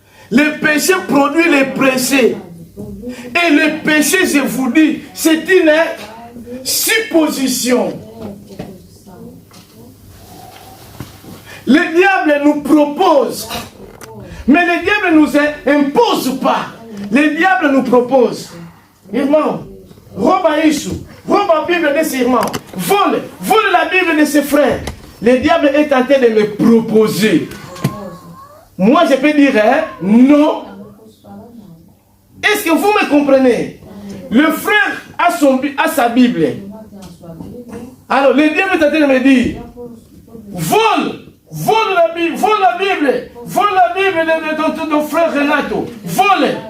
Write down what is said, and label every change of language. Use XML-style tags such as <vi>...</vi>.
<fr>Le péché produit le péché. Et le péché, je vous dis, c'est une supposition. Le diable nous propose, mais le diable ne nous impose pas. Le diable nous propose.</fr> <pt>Irmão, rouba isso, rouba a Bible desse irmão,</pt> <fr>vole la Bible de ses frères, le diable est en train de me proposer. Moi, je peux dire non. Est-ce que vous me comprenez? Le frère a sa Bible. Alors, le diable est en train de me dire, vole la Bible, vole la Bible de ton frère Renato, vole.</fr>